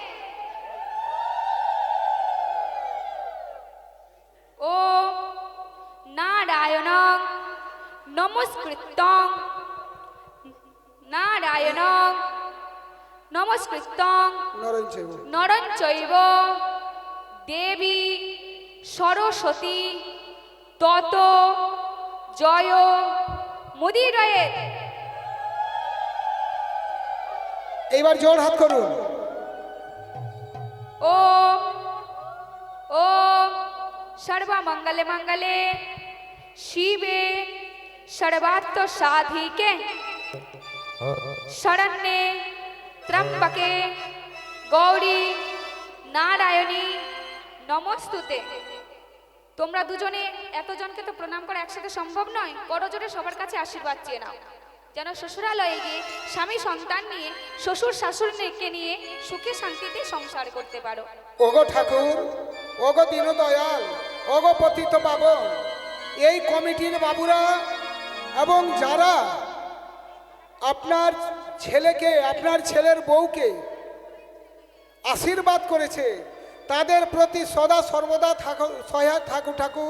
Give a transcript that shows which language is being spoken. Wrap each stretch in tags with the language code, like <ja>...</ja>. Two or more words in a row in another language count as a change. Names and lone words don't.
<sa>ওম নারায়ণং নমস্কৃত্যং নারায়ণং নমস্কৃত্যং নরং চৈব দেবী সরস্বতী তত জয় মুদিরয়ে।</sa> <bn>এইবার জোর হাত করুন।</bn> <sa>ওম ওম সর্বমঙ্গলে মঙ্গলে শিবে সর্বার্থ সাধিকে শরণ্যে ত্র্যম্বকে গৌরী নারায়ণী নমস্তুতে।</sa> <bn>তোমরা দুজনে এতজনকে তো প্রণাম করা একসাথে সম্ভব নয়, করজোড়ে সবার কাছে আশীর্বাদ চেয়ে নাও, যেন শ্বশুরালয়ে গিয়ে স্বামী সন্তান নিয়ে শ্বশুর শাশুড়িকে নিয়ে সুখে শান্তিতে সংসার করতে পারো। ওগো ঠাকুর, ওগো দীনদয়াল, ওগো পতিত পাবন, এই কমিটির বাবুরা এবং যারা আপনার ছেলেকে, আপনার ছেলের বউকে আশীর্বাদ করেছে, তাদের প্রতি সদা সর্বদা সহায় থাকু ঠাকুর।</bn>